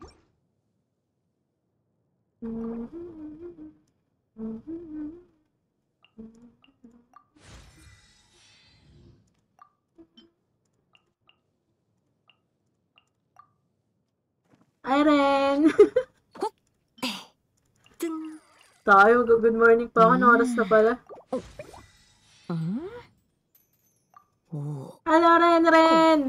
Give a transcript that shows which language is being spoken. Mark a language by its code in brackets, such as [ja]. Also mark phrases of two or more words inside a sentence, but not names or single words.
[en] Hi, Ren! トゥン [tl] Tayo, [en] good morning [tl] pa ako. Anong oras na pala? おお [en] Hello, Ren!